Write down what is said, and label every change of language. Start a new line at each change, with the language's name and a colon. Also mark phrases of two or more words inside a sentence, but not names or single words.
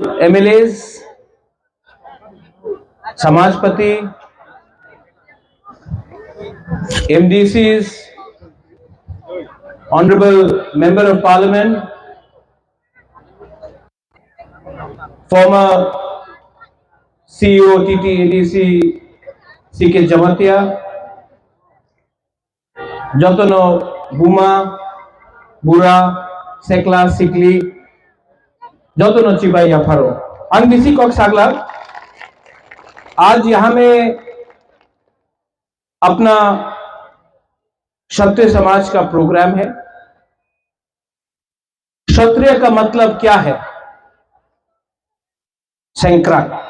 English: MLAs, समाजपति, MDCs, Honorable Member of Parliament, former CEO TTADC CK Jamatia,
Kok Borok: Jotono Buma, Bura, Sekla, Sikli, Jotono Chibai Yafaro, Anbisi Kok Sagla,
Hindi: आज यहां में अपना क्षत्रिय समाज का प्रोग्राम है। क्षत्रिय का मतलब क्या है? शंकरा।